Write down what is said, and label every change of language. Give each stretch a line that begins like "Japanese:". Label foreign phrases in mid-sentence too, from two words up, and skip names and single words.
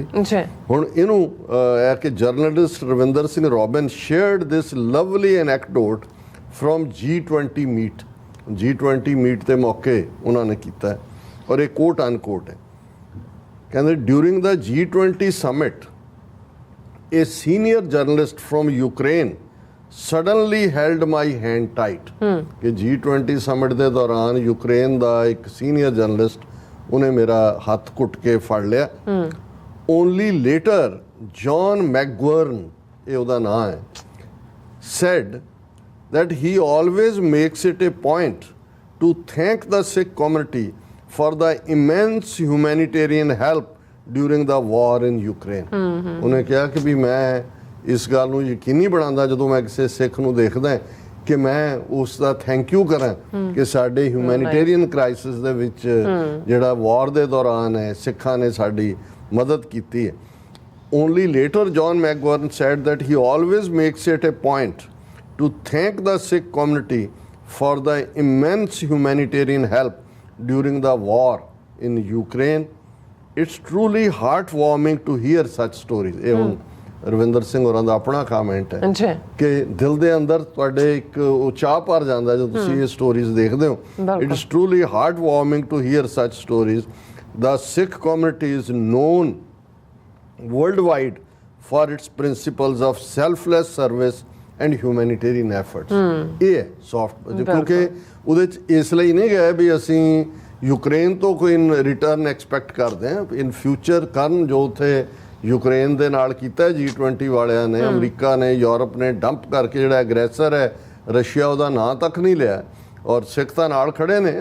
Punjabi: ਹੁਣ ਇਹਨੂੰ ਹੈ ਕਿ
English: journalist Ravinder Singh Robin shared this lovely anecdote from G20 meet.
Punjabi: G20 ਮੀਟ ਦੇ ਮੌਕੇ ਉਹਨਾਂ ਨੇ ਕੀਤਾ ਹੈ, ਔਰ ਇਹ
English: quote unquote
Punjabi: ਹੈ।
English: ਕਹਿੰਦੇ during the G20 summit a senior journalist from Ukraine suddenly held my hand tight।
Punjabi: ਕਿ G20 ਸਮਿਟ ਦੇ ਦੌਰਾਨ ਯੂਕਰੇਨ ਦਾ ਇੱਕ ਸੀਨੀਅਰ ਜਰਨਲਿਸਟ ਉਹਨੇ ਮੇਰਾ ਹੱਥ ਘੁੱਟ ਕੇ ਫੜ ਲਿਆ।
English: only later
Punjabi: ਜੌਨ ਮੈਕਗਵਰਨ, ਇਹ ਉਹਦਾ ਨਾਂ ਹੈ,
English: said that he always makes it a point to thank the Sikh community for the immense humanitarian help during the war in Ukraine।
Punjabi: ਉਹਨੇ ਕਿਹਾ ਕਿ ਵੀ ਮੈਂ ਇਸ ਗੱਲ ਨੂੰ ਯਕੀਨੀ ਬਣਾਉਂਦਾ ਜਦੋਂ ਮੈਂ ਕਿਸੇ ਸਿੱਖ ਨੂੰ ਦੇਖਦਾ ਕਿ ਮੈਂ ਉਸ ਦਾ
English: thank you
Punjabi: ਕਰਾਂ ਕਿ ਸਾਡੇ
English: humanitarian crisis
Punjabi: ਦੇ ਵਿੱਚ ਜਿਹੜਾ ਵਾਰ ਦੇ ਦੌਰਾਨ ਹੈ ਸਿੱਖਾਂ ਨੇ ਸਾਡੀ ਮਦਦ ਕੀਤੀ ਹੈ।
English: only later John McGovern said that he always makes it a point to thank the Sikh community for the immense humanitarian help during the war in Ukraine। It's truly heartwarming to hear such stories।
Punjabi: ਇਹ ਹੁਣ ਰਵਿੰਦਰ ਸਿੰਘ ਹੋਰਾਂ ਦਾ ਆਪਣਾ ਕਮੈਂਟ ਹੈ ਕਿ ਦਿਲ ਦੇ ਅੰਦਰ ਤੁਹਾਡੇ ਇੱਕ ਉਚਾਹ ਭਰ ਜਾਂਦਾ ਜਦੋਂ ਤੁਸੀਂ ਇਹ ਸਟੋਰੀਜ਼ ਦੇਖਦੇ ਹੋ।
English: It's truly heartwarming to hear such stories। The Sikh community is known worldwide for its principles of selfless service and humanitarian efforts.
Punjabi: ਇਹ ਹੈ ਸੌਫਟ, ਕਿਉਂਕਿ ਉਹਦੇ 'ਚ ਇਸ ਲਈ ਨਹੀਂ ਗਏ ਵੀ ਅਸੀਂ ਯੂਕਰੇਨ ਤੋਂ ਕੋਈ
English: return expect
Punjabi: ਕਰਦੇ ਹਾਂ।
English: in future
Punjabi: ਕਰਨ ਜੋ ਉੱਥੇ ਯੂਕਰੇਨ ਦੇ ਨਾਲ ਕੀਤਾ G20 ਵਾਲਿਆਂ ਨੇ, ਅਮਰੀਕਾ ਨੇ, ਯੂਰਪ ਨੇ ਡੰਪ ਕਰਕੇ ਜਿਹੜਾ ਐਗਰੈਸਰ ਹੈ ਰਸ਼ੀਆ, ਉਹਦਾ ਨਾਂ ਤੱਕ ਨਹੀਂ ਲਿਆ, ਔਰ ਸਿੱਖ ਤਾਂ ਨਾਲ ਖੜੇ ਨੇ।